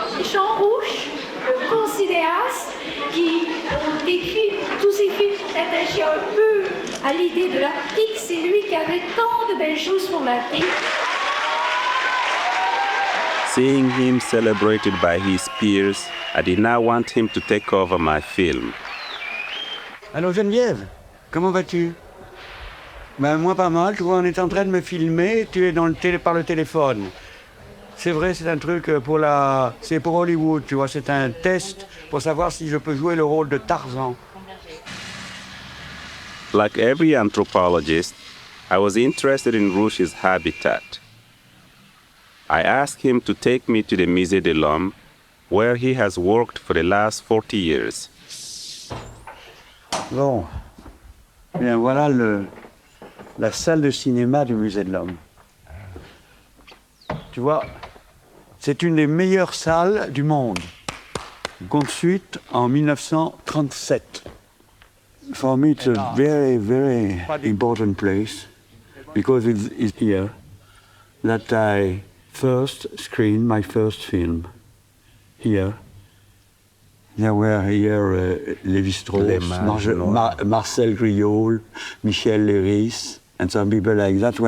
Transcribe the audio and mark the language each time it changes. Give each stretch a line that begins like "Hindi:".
French: Jean Rouch, considéras, qui écrit tous ses films attachés un peu à l'idée de l'Arctique, c'est lui qui avait tant de belles choses pour l'Arctique.
English: Seeing him celebrated by his peers, I did not want him to take over my film.
French: Allô Geneviève, comment vas-tu? Ben moi pas mal, tu vois, on est en train de me filmer, tu es par le téléphone. C'est vrai, c'est un truc c'est pour Hollywood, tu vois, c'est un test pour savoir si je peux jouer le rôle de Tarzan.
English: Like every anthropologist, I was interested in Rouch's habitat. I asked him to take me to the Musée de l'Homme, where he has worked for the last 40 years.
French: Bon, bien voilà la salle de cinéma du Musée de l'Homme. Tu vois, c'est une des meilleures salles du monde, construite en 1937.
English: For me, it's a very, very important place because it's here that I first screened my first film. Here. There were here Lévi-Strauss, Marcel Griol, Michel Léris, and some people like that.